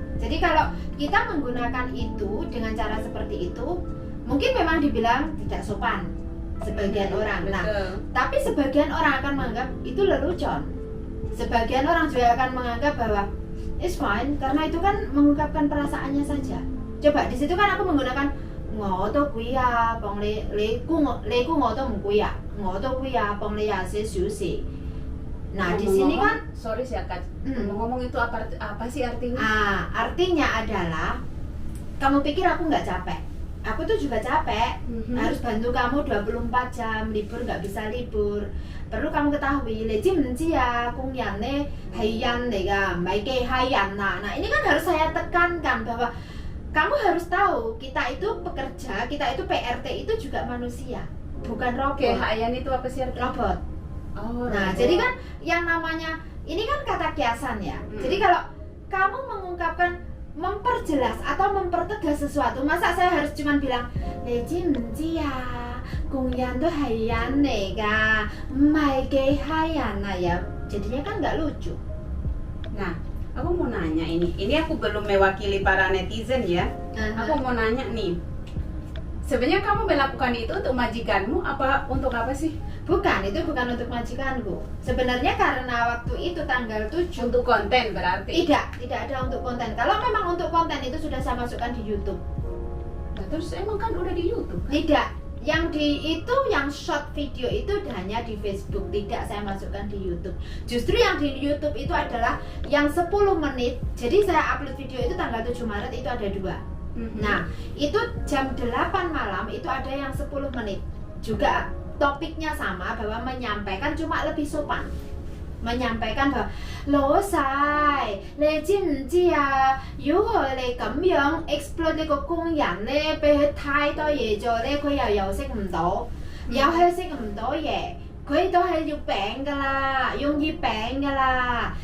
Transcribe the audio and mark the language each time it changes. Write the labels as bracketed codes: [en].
[id] Jadi kalau kita menggunakan itu dengan cara seperti itu, mungkin memang dibilang tidak sopan sebagian orang. Nah, Betul. tapi sebagian orang akan menganggap itu lelucon. Sebagian orang juga akan menganggap bahwa [en] it's fine [id] karena itu kan mengungkapkan perasaannya saja. Coba di situ kan aku menggunakan [yue] 我都攰啊，幫你估我都唔攰啊，我都攰啊，幫你24小時。 [id] Nah, di sini kan sorry sih Kak. Ngomong itu apa sih artinya? Artinya adalah kamu pikir aku nggak capek? Aku tuh juga capek. Harus bantu kamu 24 jam, libur nggak bisa libur. Perlu kamu ketahui, [yue] 你知唔知啊？工人呢係人嚟㗎，唔係機械人啊。 [id] Nah, ini kan harus saya tekankan bahwa kamu harus tahu kita itu pekerja, kita itu PRT itu juga manusia, bukan robot. Kehayan itu apa sih artinya? Robot. Oh, Nah, robot. jadi kan yang namanya ini kan kata kiasan ya. Jadi kalau kamu mengungkapkan, memperjelas atau mempertegas sesuatu, masa saya harus cuma bilang, [yue] 你知唔知啊？工人都係人嚟㗎，唔係機械人啊ya. [id] Jadinya kan nggak lucu. Nah, aku mau nanya ini aku belum mewakili para netizen ya. Aku mau nanya nih, sebenarnya kamu melakukan itu untuk majikanmu apa untuk apa sih? Bukan, itu bukan untuk majikanku. Sebenarnya karena waktu itu tanggal 7 Untuk konten berarti? tidak ada untuk konten. Kalau memang untuk konten itu sudah saya masukkan di YouTube. Nah, terus emang kan udah di YouTube kan? Tidak, yang yang short video itu hanya di Facebook, tidak saya masukkan di YouTube. Justru yang di YouTube itu adalah yang 10 menit. Jadi saya upload video itu tanggal 7 Maret itu ada 2. Nah, itu jam 8 malam itu ada yang 10 menit. Juga topiknya sama, bahwa menyampaikan cuma lebih sopan. menyampaikan bahwa [yue] 老細，你知唔知啊？如果佢哋咁樣 exploit 呢個工人咧，俾佢太多嘢做咧，佢又休息唔到，又休息唔到嘢。佢都係要病㗎啦，容易病㗎啦。